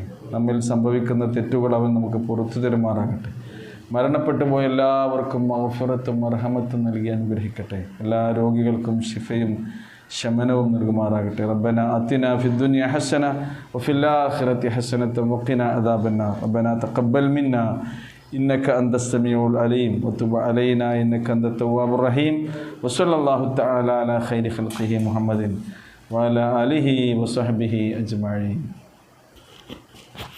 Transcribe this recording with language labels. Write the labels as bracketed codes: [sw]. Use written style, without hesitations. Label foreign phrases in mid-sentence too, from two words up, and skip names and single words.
[ml] നമ്മിൽ സംഭവിക്കുന്ന തെറ്റുകൾ അവൻ നമുക്ക് പുറത്തു തരുമാറാകട്ടെ. മരണപ്പെട്ടു പോയ എല്ലാവർക്കും മഗ്ഫിറത്തും മർഹമത്തും നൽകി അനുഗ്രഹിക്കട്ടെ. എല്ലാ രോഗികൾക്കും ശിഫയും ശമനവും നൽകുമാറാകട്ടെ. [ar] ربنا آتنا في الدنيا حسنة وفي الآخرة حسنة وقنا عذاب النار. ربنا تقبل منا إنك أنت السميع العليم وتب علينا إنك أنت التواب الرحيم وصلى الله تعالى على خير خلقه محمد وعلى آله وصحبه أجمعين.